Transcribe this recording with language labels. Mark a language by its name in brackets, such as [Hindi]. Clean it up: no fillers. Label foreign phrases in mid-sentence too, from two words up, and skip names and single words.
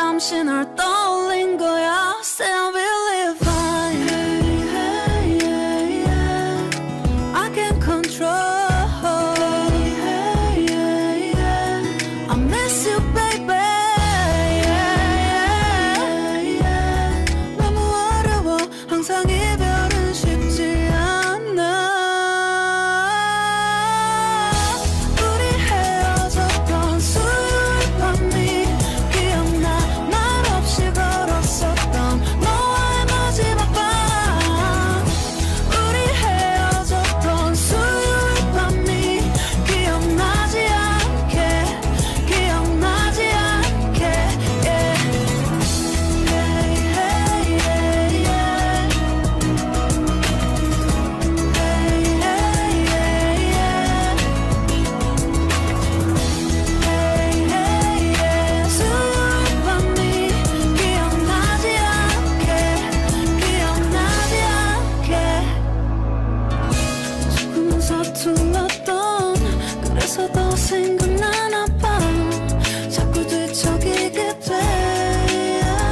[Korean] 잠시 널 떠올린 거야. [English] Say I believe fine. Hey, hey, yeah. I can control. Hey, hey, yeah. I miss you, baby. Yeah, yeah, yeah. [Korean] 너무 어려워. 항상 이별은 쉽지 않아. 우리 헤어졌던 수요일 밤이 기억나. 말없이 걸었었던 너와의 마지막 밤. 우리 헤어졌던 수요일 밤이 기억나지 않게. 기억나지 않게. [English] Yeah. Hey, hey, yeah, yeah. Hey, hey, yeah, yeah. Hey, hey, yeah. [Korean] 수요일 밤이 기억나지 않게. 기억나지 않게. 조금은 서툴렀던 그래서 더 생각나나 봐. 자꾸 뒤척이게 돼.